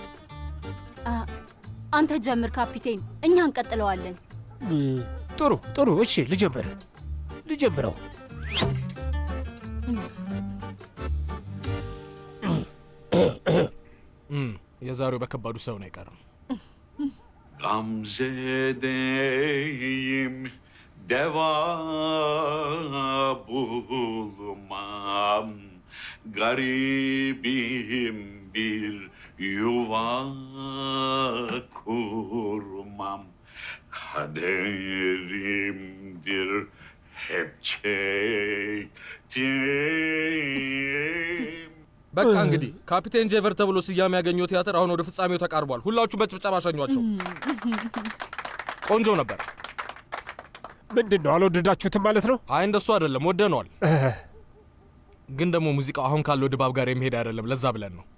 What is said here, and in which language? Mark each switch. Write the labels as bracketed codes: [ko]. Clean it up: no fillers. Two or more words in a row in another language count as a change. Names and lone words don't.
[am] አንተ ጀምር ካፒቴን፣ እኛ እንቀጥለዋለን። ጥሩ ጥሩ። እሺ ልጀምረው። የዛሬው በከባዱ ሰው ነው አይቀርም። [tr] Gamzedeyim deva bulmam, garibim bir yuva kurmam, kaderimdir hep çektiğim. [am] በቃ እንግዲህ ካፒቴን ጄቨር ተብሎ ስያሜ ያገኘው ቲያትር አሁን ወደ ፍጻሜው ተቃርቧል። ሁላችሁም በጭብጨባ ሸኟቸው። ቆንጆ ነበር። ምንድነው አልወደዳችሁትም ማለት ነው? አይ እንደሱ አይደለም፣ ወደነዋል። ግን ደግሞ ሙዚቃው አሁን ካለው ድባብ ጋር የሚሄድ አይደለም። ለዛ ብለን ነው።